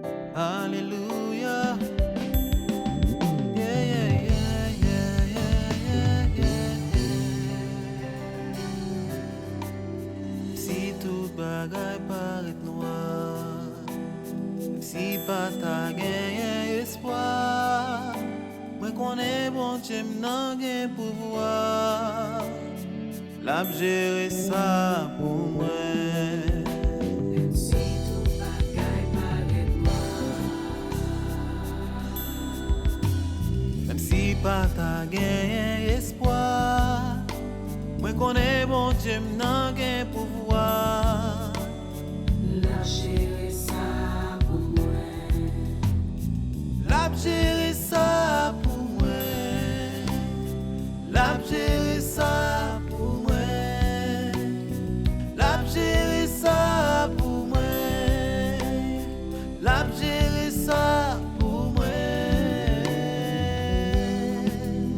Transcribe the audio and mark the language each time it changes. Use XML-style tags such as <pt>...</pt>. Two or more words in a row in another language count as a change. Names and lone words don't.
<en>Hallelujah. Yeah, yeah, yeah, yeah, yeah, yeah, yeah.</en> <ht>Si tout bagay paret noir, si pas ta genyen espoir, mwen konen bon Dieu m'nan gen pouvoir, l'a jere sa pou mwen. Si tout bagay paret Même si pas ta genyen espoir, mwen konen bon Dieu m'nan gen pouvoir, la jere sa pou mwen. l'a jere sa pou mwen, l'a jere sa pou mwen, l'a jere sa pou mwen, l'a jere sa pou mwen.</ht>